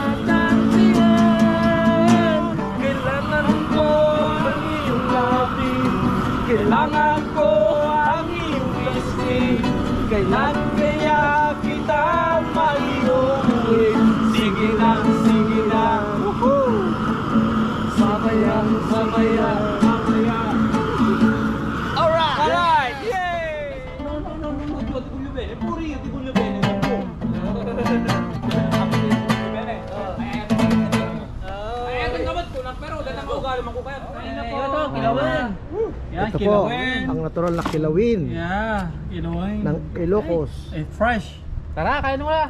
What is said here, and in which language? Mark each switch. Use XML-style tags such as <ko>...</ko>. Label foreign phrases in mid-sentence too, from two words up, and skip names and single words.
<tl>Kailangan ko ang iyong labi, kailangan ko ang iyong bisig. Kailan kaya kita maiuwi? Sige na, mamaya.</tl> <en>Alright, yay!</en> <it>No, voglio bene, pure io ti voglio bene.</it> <tl>Ito po, ang natural na kilawin Kilawin. ng Ilocos. Fresh. Tara, kain mo na.</tl>